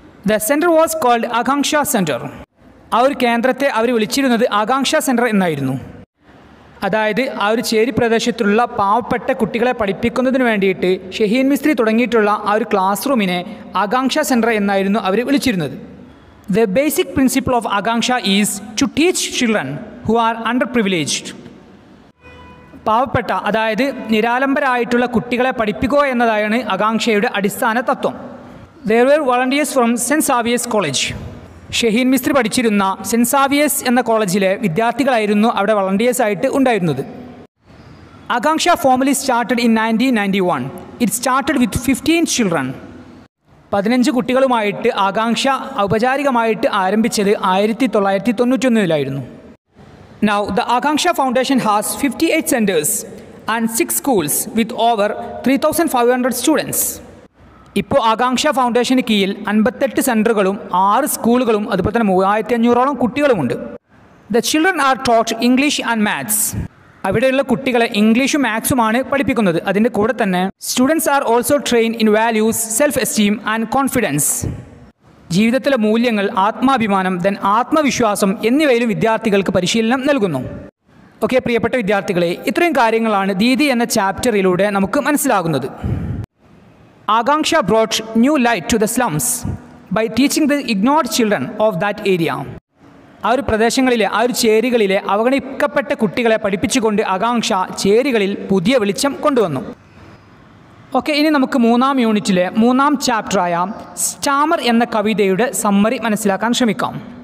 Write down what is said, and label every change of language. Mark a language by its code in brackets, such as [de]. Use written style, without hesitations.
[en] The centre was called Akanksha centre. [ml] ആ ഒരു കേന്ദ്രത്തെ അവർ വിളിച്ചിരുന്നത് ആകാംക്ഷ സെൻറ്റർ എന്നായിരുന്നു. അതായത് ആ ഒരു ചേരി പ്രദേശത്തുള്ള പാവപ്പെട്ട കുട്ടികളെ പഠിപ്പിക്കുന്നതിന് വേണ്ടിയിട്ട് ഷഹീൻ മിസ്ത്രി തുടങ്ങിയിട്ടുള്ള ആ ഒരു ക്ലാസ് റൂമിനെ ആകാംക്ഷ സെൻറ്റർ എന്നായിരുന്നു അവർ വിളിച്ചിരുന്നത്. [en] The basic principle of Akanksha is to teach children who are underprivileged. [ml] പാവപ്പെട്ട, അതായത് നിരാലംബരായിട്ടുള്ള കുട്ടികളെ പഠിപ്പിക്കുക എന്നതാണ് ആകാംക്ഷയുടെ അടിസ്ഥാന തത്വം. [en] There were volunteers from St. Xavier's College. [ml] Shaheen Mistry പഠിച്ചിരുന്ന സെൻറ്റ് സാവിയേഴ്സ് എന്ന കോളേജിലെ വിദ്യാർത്ഥികളായിരുന്നു അവിടെ വളണ്ടിയേഴ്സ് ആയിട്ട് ഉണ്ടായിരുന്നത്. [en] Akanksha formally started in 1991. It started with 15 children. [ml] 15 കുട്ടികളുമായിട്ട് ആകാംക്ഷ ഔപചാരികമായിട്ട് ആരംഭിച്ചത് 1991. [en] Now the Akanksha Foundation has 58 centers and 6 schools with over 3,500 students. [ml] ഇപ്പോൾ ആകാംക്ഷ ഫൗണ്ടേഷന് കീഴിൽ 58 സെൻറ്ററുകളും 6 സ്കൂളുകളും അതുപോലെ തന്നെ 3500ഓളം കുട്ടികളുമുണ്ട്. [en] The children are taught English and maths. [ml] അവിടെയുള്ള കുട്ടികളെ ഇംഗ്ലീഷും മാത്സുമാണ് പഠിപ്പിക്കുന്നത്. അതിൻ്റെ കൂടെ തന്നെ [en] Students are also train in values, self esteem and confidence. [ml] ജീവിതത്തിലെ മൂല്യങ്ങൾ, ആത്മാഭിമാനം, ദെൻ ആത്മവിശ്വാസം എന്നിവയിലും വിദ്യാർത്ഥികൾക്ക് പരിശീലനം നൽകുന്നു. ഓക്കെ പ്രിയപ്പെട്ട വിദ്യാർത്ഥികളെ, ഇത്രയും കാര്യങ്ങളാണ് ദീദി എന്ന ചാപ്റ്ററിലൂടെ നമുക്ക് മനസ്സിലാകുന്നത്. [en] Akanksha brought new light to the slums by teaching the ignored children of that area. [ml] ആ ഒരു പ്രദേശങ്ങളിലെ, ആ ഒരു ചേരികളിലെ അവഗണിക്കപ്പെട്ട കുട്ടികളെ പഠിപ്പിച്ചുകൊണ്ട് ആകാംക്ഷ ചേരികളിൽ പുതിയ വെളിച്ചം കൊണ്ടുവന്നു. ഓക്കെ, ഇനി നമുക്ക് 3-ാം യൂണിറ്റിലെ 3-ാം ചാപ്റ്ററായ സ്റ്റാമർ എന്ന കവിതയുടെ സമ്മറി മനസ്സിലാക്കാൻ ശ്രമിക്കാം.